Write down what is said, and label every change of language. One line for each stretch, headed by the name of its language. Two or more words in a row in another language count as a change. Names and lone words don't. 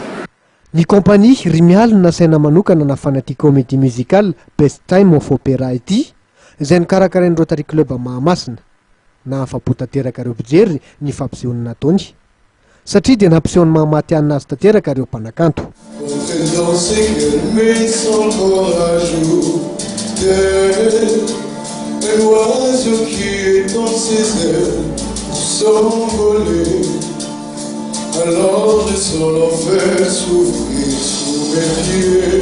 Malagasy: Ny kompania Rimial nasaina manokana nafana ity
French: comédie musicale
Malagasy: Best Time of Opera ity izay nikarakarain'ny Rotary Club Mahamasina. Nahafapo tanteraka ireo mpijery ny fampisehoana nataony satria dia nampisehoany mahamaty azy tanteraka ireo mpanakanto.
French: Alors je sens l'enfer s'ouvrir sous mes pieds.